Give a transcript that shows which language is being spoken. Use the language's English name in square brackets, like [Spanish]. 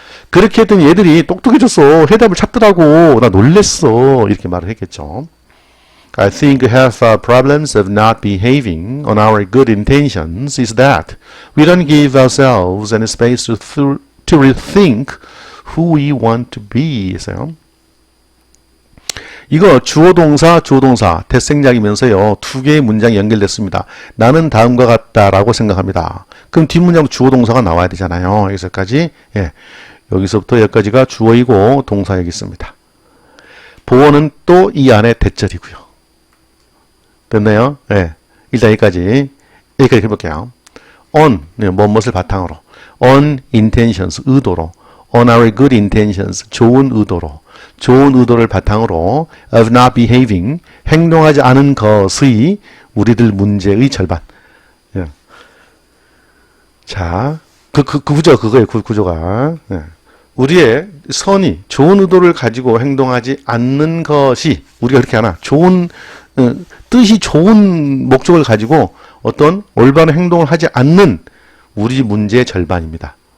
[Korean] 그렇게 했더니 얘들이 똑똑해졌어. 해답을 찾더라고. 나 놀랬어. 이렇게 말을 했겠죠. [English] I think half our problems of not behaving on our good intentions is that we don't give ourselves any space to rethink who we want to be. [Korean] 했어요. 이거 주어동사, 주어동사, 대생략이면서요. 두 개의 문장이 연결됐습니다. 나는 다음과 같다라고 생각합니다. 그럼 뒷문장 주어동사가 나와야 되잖아요. 여기서까지. 예. 여기서부터 여기까지가 주어이고 동사 여기 있습니다. 보어는 또 이 안에 대절이고요. 됐나요? 예. 일단 여기까지 해볼게요. on, 무엇을 바탕으로. on intentions, 의도로. on our good intentions, 좋은 의도로. 좋은 의도를 바탕으로 of not behaving, 행동하지 않은 것의 우리들 문제의 절반. 예. 자, 그 구조, 그거예요. 그 구조가. 예. 우리의 선이 좋은 의도를 가지고 행동하지 않는 것이, 우리가 그렇게 하나, 좋은, 뜻이 좋은 목적을 가지고 어떤 올바른 행동을 하지 않는 우리 문제의 절반입니다.